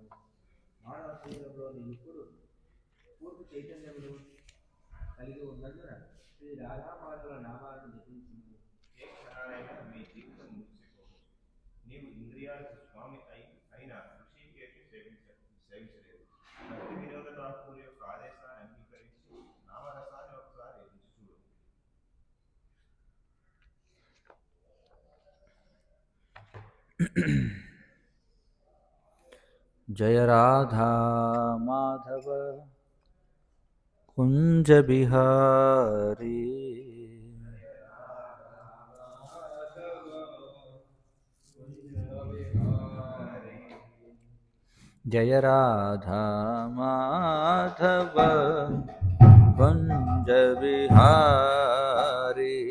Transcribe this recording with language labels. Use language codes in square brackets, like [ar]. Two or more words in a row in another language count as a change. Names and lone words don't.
[te] మానవ శరీరంలోని ఇప్పుడు పూర్తి చైతన్యమును కలిగి ఉన్నందున శ్రీ రాధామాధవుల నామాలను జపించింది. ఏ క్షణాలైనా మీ జీవితం ముగిసిపోవచ్చు. నీవు ఇంద్రియాలకు స్వామి అయి సేవించలేదు. భక్తి వినోదనాథుని యొక్క ఆదేశాన్ని అంగీకరించి నామరసాన్ని ఒకసారి రుచి చూడు. [hi] जय राधा माधव कुंज बिहारी, जय राधा माधव कुंज बिहारी।